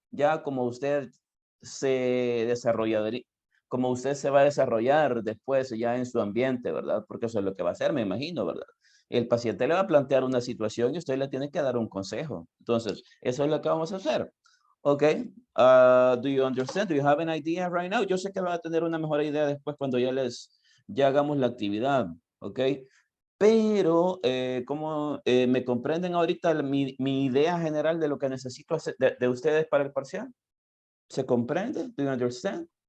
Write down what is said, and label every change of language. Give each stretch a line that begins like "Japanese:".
Spanish: Ya como usted se desarrollaría, como usted se va a desarrollar después ya en su ambiente, ¿verdad? Porque eso es lo que va a hacer, me imagino, ¿verdad? El paciente le va a plantear una situación y usted le tiene que dar un consejo. Entonces, eso es lo que vamos a hacer. Okay.
English: Do you understand? Do you have an idea right now?
Spanish: Yo sé que van a tener una mejor idea después cuando ya hagamos la actividad. Ok. Pero, ¿cómo me comprenden ahorita mi idea general de lo que necesito hacer de ustedes para el parcial? ¿Se comprende?
English: Do you understand?